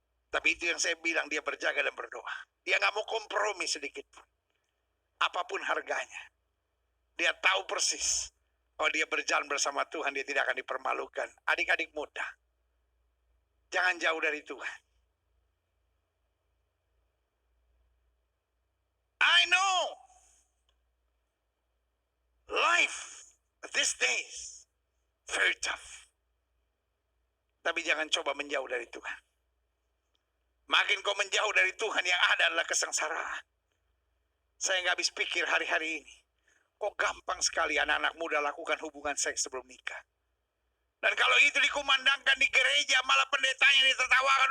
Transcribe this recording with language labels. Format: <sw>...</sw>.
<id>Tapi itu yang saya bilang, dia berjaga dan berdoa. Dia nggak mau kompromi sedikit pun. Apapun harganya. Dia tahu persis. Kalau dia berjalan bersama Tuhan, dia tidak akan dipermalukan. Adik-adik muda, jangan jauh dari Tuhan.</id> <en>I know life these days very tough.</en> <id>Tapi jangan coba menjauh dari Tuhan. Makin kau menjauh dari Tuhan, yang ada adalah kesengsaraan. Saya nggak habis pikir hari-hari ini, kok gampang sekali anak-anak muda lakukan hubungan seks sebelum nikah. Dan kalau itu dikumandangkan di gereja, malah pendetanya ditertawakan.</id>